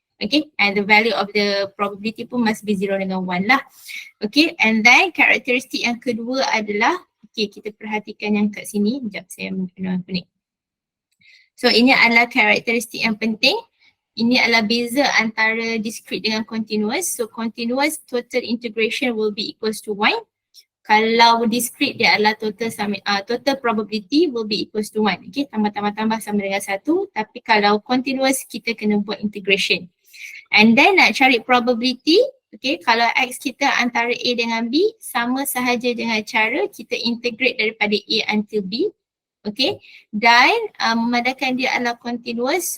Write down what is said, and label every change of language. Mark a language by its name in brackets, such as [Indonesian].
[English] Okay, and the value of the probability [Malay] pun [English] must be 0 [Malay] dengan 1 lah. [English] Okay, and then [Malay] karakteristik yang kedua adalah, okay, kita perhatikan yang kat sini. Sekejap saya kena apa ni. So ini adalah karakteristik yang penting. Ini adalah beza antara discrete dengan continuous. [English] So continuous total integration will be equals to 1. [Malay] Kalau discrete dia adalah [English] total probability will be equals to 1. [Malay] Okay, tambah sama dengan 1. Tapi kalau continuous kita kena buat integration. [English] And then [Malay] nak cari probability, okay, kalau x kita antara A dengan B sama sahaja dengan cara kita integrate daripada A [English] until [Malay] B, okay, dan memandangkan dia adalah continuous.